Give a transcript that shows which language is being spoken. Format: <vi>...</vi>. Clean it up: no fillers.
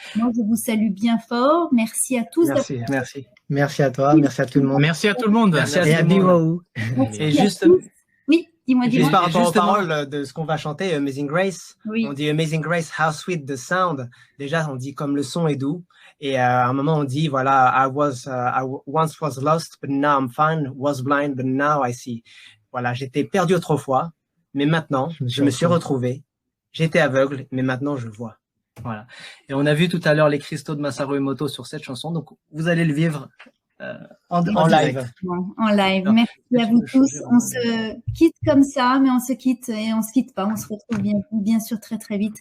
<fr>Moi, je vous salue bien fort. Merci à tous. Merci. Merci à toi, merci à tout le monde. Merci à tout le monde. Merci à Et à tout le monde. BYOU. Et juste, Oui, dis-moi. Juste par rapport aux justement- paroles de ce qu'on va chanter, Amazing Grace, Oui. on dit</fr> <en>Amazing Grace, how sweet the sound.</en> <fr>Déjà, on dit comme le son est doux. Et à un moment, on dit, voilà,</fr> <en>I once was lost, but now I'm fine, was blind, but now I see.</en> <fr>Voilà, j'étais perdu autrefois, mais maintenant, je me suis retrouvé. J'étais aveugle, mais maintenant, je vois. Voilà. Et on a vu tout à l'heure les cristaux de Masaru Emoto sur cette chanson, donc vous allez le vivre en live. En live. Merci à vous tous. On se quitte comme ça, mais on se quitte et on se quitte pas. On se retrouve bien sûr très très vite.</fr>